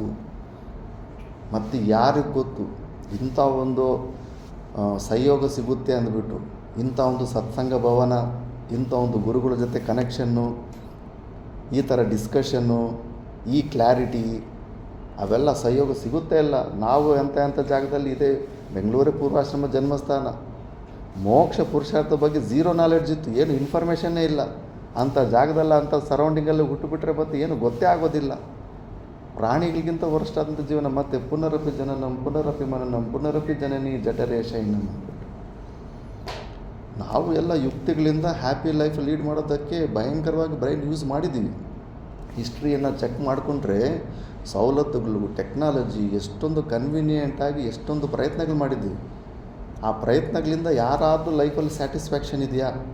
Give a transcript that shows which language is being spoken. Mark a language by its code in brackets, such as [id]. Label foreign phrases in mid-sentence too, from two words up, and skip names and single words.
[kn] ಮತ್ತು ಯಾರಿಗೆ ಗೊತ್ತು ಇಂಥ ಒಂದು ಸಹಯೋಗ ಸಿಗುತ್ತೆ ಅಂದ್ಬಿಟ್ಟು, ಇಂಥ ಒಂದು ಸತ್ಸಂಗ ಭವನ, ಇಂಥ ಒಂದು ಗುರುಗಳ ಜೊತೆ ಕನೆಕ್ಷನ್ನು, ಈ ಥರ ಡಿಸ್ಕಷನ್ನು, ಈ ಕ್ಲಾರಿಟಿ, ಅವೆಲ್ಲ ಸಹಯೋಗ ಸಿಗುತ್ತೆ ಇಲ್ಲ. ನಾವು ಎಂಥ ಜಾಗದಲ್ಲಿ ಇದೆ, ಬೆಂಗಳೂರೇ ಪೂರ್ವಾಶ್ರಮ ಜನ್ಮಸ್ಥಾನ. ಮೋಕ್ಷ ಪುರುಷಾರ್ಥ ಬಗ್ಗೆ [en] zero knowledge [kn] ಇತ್ತು, ಏನು ಇನ್ಫಾರ್ಮೇಷನ್ನೇ ಇಲ್ಲ. ಅಂಥ ಜಾಗದಲ್ಲ, ಅಂಥ ಸರೌಂಡಿಂಗಲ್ಲಿ ಹುಟ್ಟುಬಿಟ್ರೆ ಮತ್ತೆ ಏನು ಗೊತ್ತೇ ಆಗೋದಿಲ್ಲ. ಪ್ರಾಣಿಗಳಿಗಿಂತ ವರ್ಷಾದಂಥ ಜೀವನ. ಮತ್ತು [sa] ಪುನರಪಿ ಜನನಂ ಪುನರಪಿ ಮನನಂ ಪುನರಪಿ ಜನನಿ ಜಠರೇ ಶಯನಂ [kn] ಅಂದ್ಬಿಟ್ಟು ನಾವು ಎಲ್ಲ ಯುಕ್ತಿಗಳಿಂದ [en] happy life lead [kn] ಮಾಡೋದಕ್ಕೆ ಭಯಂಕರವಾಗಿ [en] brain use [kn] ಮಾಡಿದ್ದೀವಿ. ಹಿಸ್ಟ್ರಿಯನ್ನು ಚೆಕ್ ಮಾಡಿಕೊಂಡ್ರೆ ಸವಲತ್ತುಗಳು, ಟೆಕ್ನಾಲಜಿ ಎಷ್ಟೊಂದು ಕನ್ವೀನಿಯೆಂಟಾಗಿ ಎಷ್ಟೊಂದು ಪ್ರಯತ್ನಗಳು ಮಾಡಿದ್ದೀವಿ. ಆ ಪ್ರಯತ್ನಗಳಿಂದ ಯಾರಾದರೂ ಲೈಫಲ್ಲಿ ಸ್ಯಾಟಿಸ್ಫ್ಯಾಕ್ಷನ್ ಇದೆಯಾ?